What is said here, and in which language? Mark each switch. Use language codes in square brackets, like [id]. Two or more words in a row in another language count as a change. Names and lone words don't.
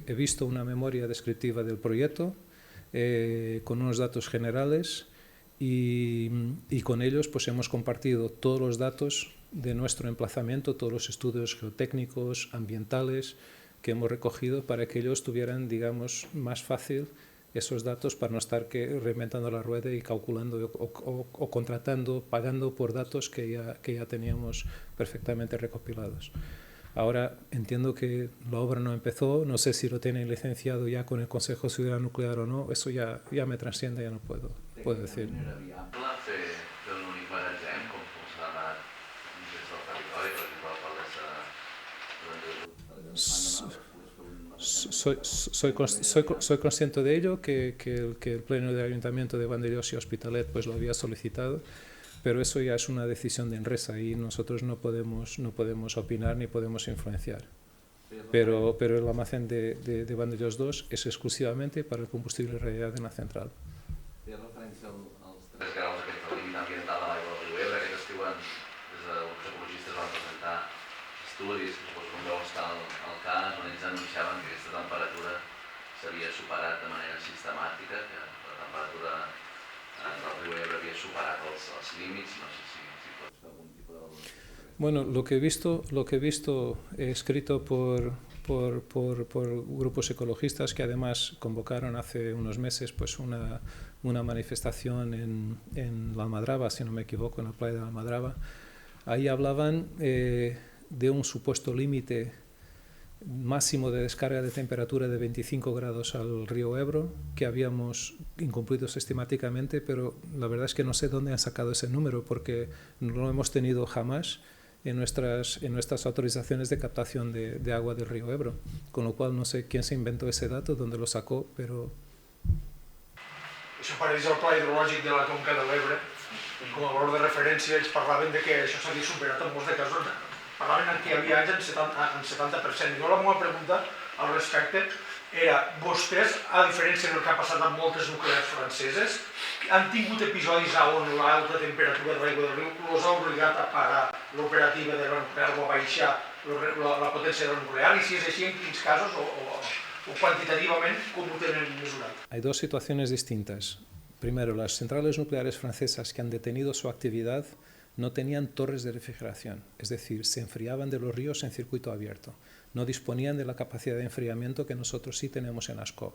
[es] He visto una memoria descriptiva del proyecto con unos datos generales y con ellos pues hemos compartido todos los datos de nuestro emplazamiento, todos los estudios geotécnicos, ambientales que hemos recogido para que ellos tuvieran, digamos, más fácil esos datos para no estar reinventando la rueda y calculando o contratando, pagando por datos que ya teníamos perfectamente recopilados. Ahora entiendo que la obra no empezó, no sé si lo tienen licenciado ya con el Consejo de Seguridad Nuclear o no, eso ya me transciende, ya no puedo decir. [ca] Era viable fer un únic magatzem, com s'ha demanat des del territori, per exemple, l'alcaldessa [es] Soy consciente de ello, que el Pleno del Ayuntamiento de Vandellós y Hospitalet pues lo había solicitado, pero eso ya es una decisión de Enresa y nosotros no podemos opinar ni podemos influenciar. Pero el almacén de Vandellós 2 es exclusivamente para el combustible radiado en la central. [ca] Feia referència als 3 graus aquests de límit ambiental de l'aigua del riu Ebre. Aquest estiu des dels ecologistes van presentar estudis, que suposo que veu estar al cas, on ells anunciaven que aquesta temperatura s'havia superat de manera sistemàtica, que la temperatura del riu Ebre havia superat els límits. No sé si pots fer algun tipus de valoració. [es] Bueno, lo que he visto escrito por grupos ecologistas que además convocaron hace unos meses pues una manifestación en la Almadraba, si no me equivoco, en la playa de la Almadraba. Ahí hablaban de un supuesto límite máximo de descarga de temperatura de 25 grados al río Ebro, que habíamos incumplido sistemáticamente, pero la verdad es que no sé dónde han sacado ese número, porque no lo hemos tenido jamás en nuestras autorizaciones de captación de agua del río Ebro, con lo cual no sé quién se inventó ese dato, dónde lo sacó, pero... [ca] Això apareix al Pla Hidrològic de la Conca de l'Ebre, com a valor de referència ells parlaven de que això s'havia superat en molts de casos, parlaven en que hi havia anys en 70%. Jo la meva pregunta al respecte era, vostès, a diferència del que ha passat amb moltes nuclears franceses, han tingut episodis on l'alta temperatura de l'aigua del riu els ha obligat a parar l'operativa de la nuclear o a baixar la potència de la nuclear, i si és així, en quins casos o [es] cuantitativamente, ¿cómo tienen mesurado? Hay dos situaciones distintas. Primero, las centrales nucleares francesas que han detenido su actividad no tenían torres de refrigeración, es decir, se enfriaban de los ríos en circuito abierto. No disponían de la capacidad de enfriamiento que nosotros sí tenemos en Ascó.